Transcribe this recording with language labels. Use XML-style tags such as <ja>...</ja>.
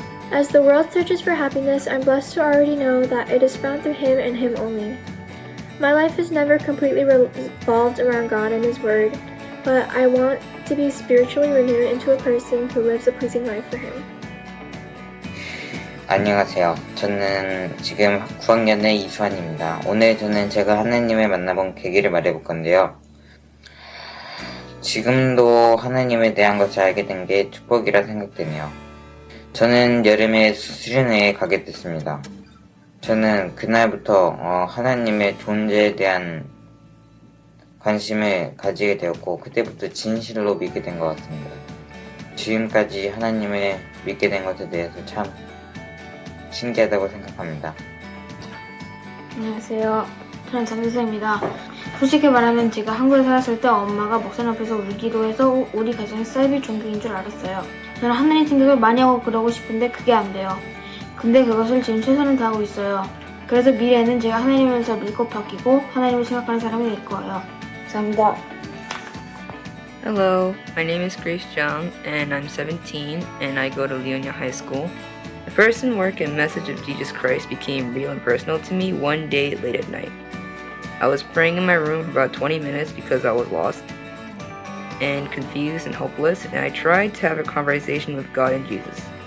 <en>As the world searches for happiness, I'm blessed to already know that it is found through Him and Him only. My life has never completely revolved around God and His Word, but I want to be spiritually renewed into a person who lives a pleasing life for Him.</en> <ko>안녕하세요. 저는 지금 9학년의 이수환입니다. 오늘 저는 제가 하나님을 만나본 계기를 말해볼 건데요. 지금도 하나님에 대한 것을 알게 된 게 축복이라 생각되네요. 저는 여름에 수련회에 가게 됐습니다. 저는 그날부터 하나님의 존재에 대한 관심을 가지게 되었고 그때부터 진실로 믿게 된 것 같습니다. 지금까지 하나님을 믿게 된 것에 대해서 참 신기하다고 생각합니다. 안녕하세요. 저는 장기수입니다. 솔직히 말하면 제가 한국에 살았을 때 엄마가 목사님 앞에서 울기로 해서 우리 가정이 사이비 종교인 줄 알았어요. 저는 하나님 생각을 많이 하고 그러고 싶은데 그게 안 돼요. 근데 그것을 지금 최선을 다하고 있어요. 그래서 미래에는 제가 하나님을 잘 믿고 바뀌고 하나님을 생각하는 사람이 될 거예요. 감사합니다.</ko> <en>Hello, my name is Grace Jung and I'm 17 and I go to Leonia High School. The person, work, and message of Jesus Christ became real and personal to me one day late at night. I was praying in my room for about 20 minutes because I was lost and confused and hopeless, and I tried to have a conversation with God and Jesus.</en>